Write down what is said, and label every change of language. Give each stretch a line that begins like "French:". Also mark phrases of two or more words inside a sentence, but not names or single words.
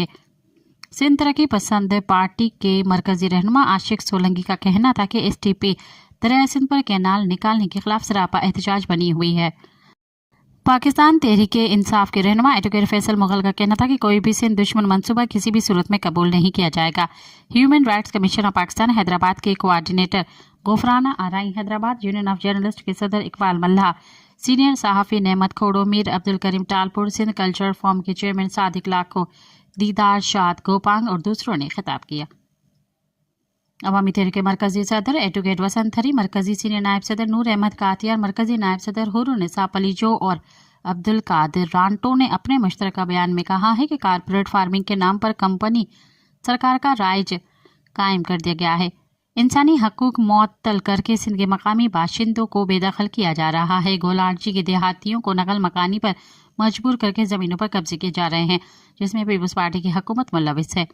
Urdu: سندھ ترقی پسند پارٹی کے مرکزی رہنما عاشق سولنکی کا کہنا تھا کہ STP دریا سندھ پر کینال نکالنے کے خلاف سراپا احتجاج بنی ہوئی ہے. پاکستان تحریک انصاف کے رہنما ایڈووکیٹ فیصل مغل کا کہنا تھا کہ کوئی بھی سندھ دشمن منصوبہ کسی بھی صورت میں قبول نہیں کیا جائے گا. ہیومن رائٹس کمیشن آف پاکستان حیدرآباد کے کوآرڈینیٹر غفرانہ آرائیں، حیدرآباد یونین آف جرنلسٹ کے صدر اقبال ملاح، سینئر صحافی نعمت کھوڑو، میر عبدالکریم ٹالپر، سندھ کلچر فورم کے چیئرمین صادق لاکھو، دیدار شاد گوپانگ اور دوسروں نے خطاب کیا. عوامی تحریک کے مرکزی صدر ایڈووکیٹ وسنت تھری، مرکزی سینئر نائب صدر نور احمد کاتیار، مرکزی نائب صدر حرالنساء پلیجو اور عبدالقادر رانٹو نے اپنے مشترکہ بیان میں کہا ہے کہ کارپوریٹ فارمنگ کے نام پر کمپنی سرکار کا رائج قائم کر دیا گیا ہے. انسانی حقوق معطل کر کے سندھ کے مقامی باشندوں کو بے دخل کیا جا رہا ہے. گولارچی کے دیہاتیوں کو نقل مکانی پر مجبور کر کے زمینوں پر قبضے کیے جا رہے ہیں، جس میں پیپلز پارٹی کی حکومت ملوث ہے.